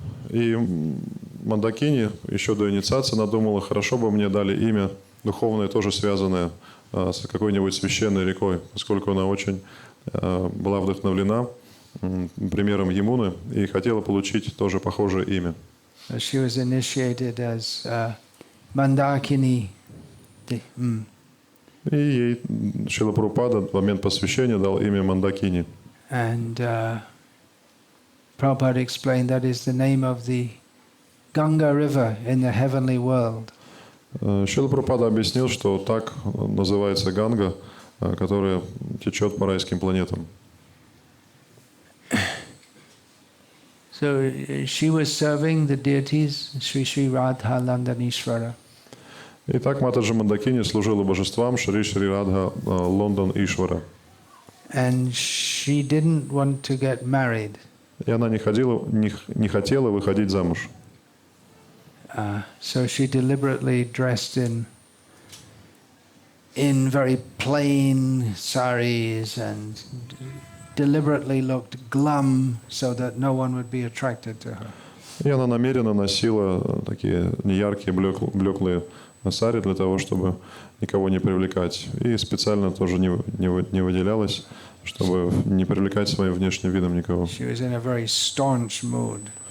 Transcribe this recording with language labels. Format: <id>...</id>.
<ru>И Мандакини еще до инициации надумала, хорошо бы мне дали имя духовное, тоже связанное с какой-нибудь священной рекой, поскольку она очень была вдохновлена примером Ямуны и хотела получить тоже похожее имя.</ru> <en>She was initiated as Mandakini.</en> <ru>И ей Шрила Прабхупада в момент посвящения дал имя Мандакини.</ru> <en>And Prabhupada explained that is the name of the Ganga River in the heavenly world.</en> <ru>Шрила Прабхупада объяснил, что так называется Ганга, которая течет по райским планетам.</ru> <en>So she was serving the deities, Sri Radha Landanishvara.</en> <ru>Итак, Матаджи Мандакини служила божествам Шри Радха Лондон Ишвара.</ru> <en>And she didn't want to get married.</en> <ru>И она не хотела выходить замуж.</ru> <en>So she deliberately dressed in very plain saris and deliberately looked glum so that no one would be attracted to her.</en> <ru>И она намеренно носила такие неяркие, блеклые сари для того, чтобы никого не привлекать. И специально тоже не выделялась, чтобы не привлекать своим внешним видом никого.</ru> <en>She was in a very staunch mood.</en>